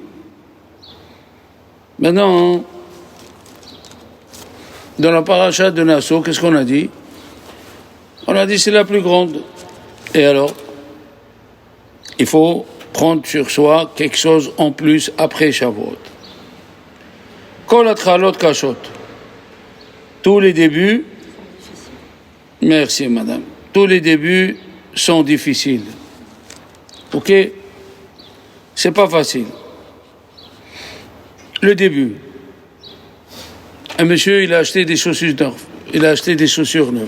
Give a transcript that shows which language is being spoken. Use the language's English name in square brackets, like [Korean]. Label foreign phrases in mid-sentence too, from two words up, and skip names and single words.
[French] Maintenant, dans la paracha de Nasso, qu'est-ce qu'on a dit? On a dit c'est la plus grande. Et alors, il faut prendre sur soi quelque chose en plus après Shavuot. [Hebrew] כל התחלות קשות. [French] Tous les débuts, merci madame, tous les débuts sont difficiles. Ok? C'est pas facile. Le début. Un monsieur, il a acheté des chaussures neuves.